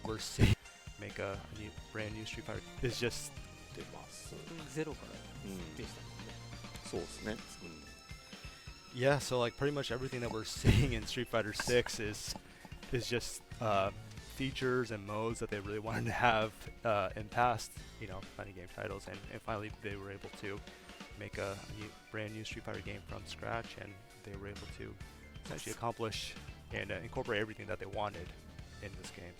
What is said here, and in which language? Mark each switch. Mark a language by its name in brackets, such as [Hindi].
[English] we're seeing make a brand new Street Fighter. It's just [Japanese] 出ますゼロからでしたもんね。そうですね、 [English] yeah. So like pretty much everything that we're seeing in Street Fighter 6 is just features and modes that they really wanted to have in past, fighting game titles, and finally they were able to make a brand new Street Fighter game from scratch, and they were able to essentially accomplish and incorporate everything that they wanted in this game.